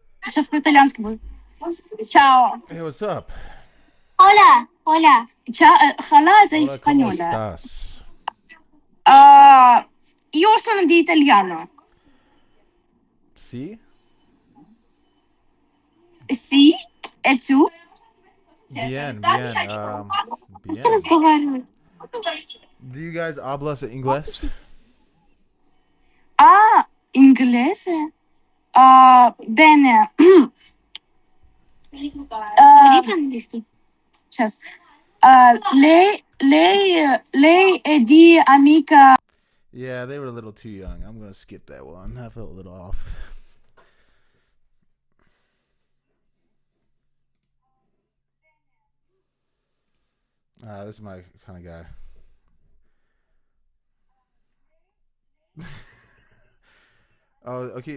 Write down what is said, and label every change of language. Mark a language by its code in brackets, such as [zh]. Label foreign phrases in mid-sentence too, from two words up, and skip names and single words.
[ru] Сейчас по-итальянски. Ciao. [en] Hey, what's up? [es] Hola. Hola. Ciao. Hola è Hola, ¿cómo [it] spagnola. [es] estás? [it] Io sono di italiano. [es] Sí? [it] Sì? E tu? [es] Bien, bien. Bien. [en] Do you guys [es] hablas inglés? [it] Inglese? Bene. Just. Lei è di amica. [en] Yeah, they were a little too young. I'm gonna skip that one. I felt a little off. This is my kind of guy. Oh, okay.